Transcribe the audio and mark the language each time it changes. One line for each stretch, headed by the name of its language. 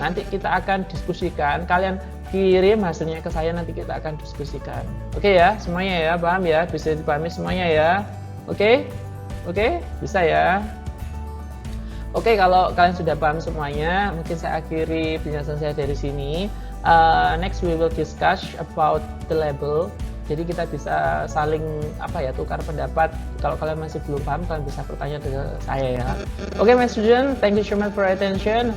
Indonesian: Nanti kita akan diskusikan, kalian kirim hasilnya ke saya, nanti kita akan diskusikan. Oke ya, semuanya ya, paham ya, bisa dipahami semuanya ya. Oke, bisa ya. Oke, kalau kalian sudah paham semuanya, mungkin saya akhiri penjelasan saya dari sini.
English: Next we will discuss about the label.
Indonesian: Jadi kita bisa saling tukar pendapat. Kalau kalian masih belum paham, kalian bisa bertanya ke saya ya.
English: Oke, my student, thank you so much for your attention.